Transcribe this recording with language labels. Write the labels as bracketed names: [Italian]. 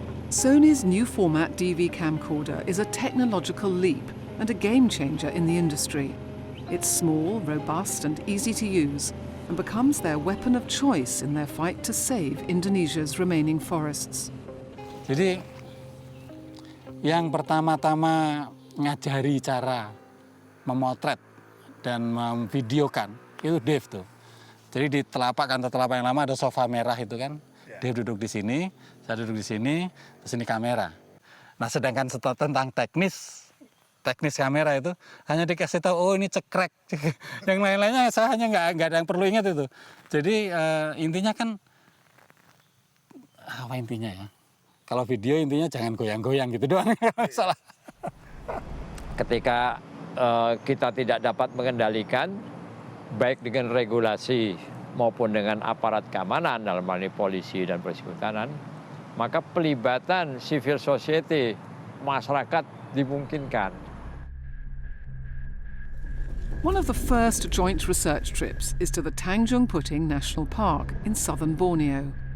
[English] Sony's new format DV camcorder is a technological leap and a game changer in the industry. It's small, robust and easy to use, and becomes their weapon of choice in their fight to save Indonesia's remaining forests. [Indonesian] Jadi yang pertama-tama ngajari cara memotret dan memvideokan itu Dave tuh. Jadi di telapak kantor telapak yang lama ada sofa merah itu kan. Dave duduk di sini, saya duduk di sini, terus ini kamera. Nah sedangkan tentang teknis kamera itu hanya dikasih tahu, oh ini cekrek. Yang lain-lainnya saya hanya nggak ada yang perlu ingat itu. Jadi intinya kan, apa intinya ya? Kalau video intinya jangan goyang-goyang gitu doang. Salah. Ketika kita tidak dapat mengendalikan, baik dengan regulasi maupun dengan aparat keamanan dalam hal ini polisi dan polisi kehutanan, maka pelibatan civil society, masyarakat dimungkinkan. [English] One of the first joint research trips is to the Tanjung Puting National Park in southern Borneo.